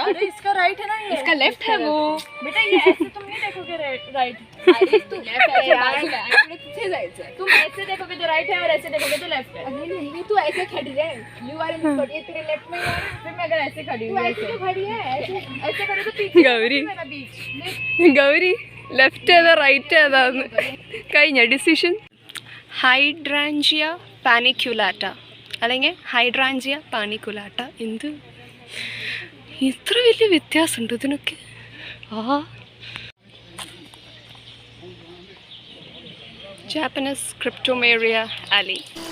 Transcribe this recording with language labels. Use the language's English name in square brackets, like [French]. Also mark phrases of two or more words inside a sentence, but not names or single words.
[Hindi] अरे इसका राइट है ना, ये इसका लेफ्ट है वो. बेटा ये ऐसे तुम नहीं देखोगे राइट. अरे तू लेफ्ट है [Marathi] बाजूला आणि [Hindi] पीछे जायचं. तुम ऐसे देखोगे तो राइट है और ऐसे देखोगे तो लेफ्ट है. नहीं तू ऐसे खड़ी है. [English] you are in this, [Hindi] ये तेरे लेफ्ट में है. फिर मैं अगर ऐसे खड़ी हूँ, ऐसे तो खड़ी है, ऐसे करे तो पीछे गौरी बीच. [Malayalam] ഗൗരി ലെഫ്റ്റ് ഏതാ റൈറ്റ് ഏതാന്ന് കഴിഞ്ഞ ഡിസിഷൻ. ഹൈഡ്രാഞ്ചിയ പാനിക്കുലാറ്റ അല്ലെങ്കിൽ ഹൈഡ്രാഞ്ചിയ പാനിക്കുലാറ്റ. എന്ത് ഇത്ര വലിയ വ്യത്യാസമുണ്ട് ഇതിനൊക്കെ? ആ ജാപ്പനീസ് ക്രിപ്റ്റോമേറിയ അലി.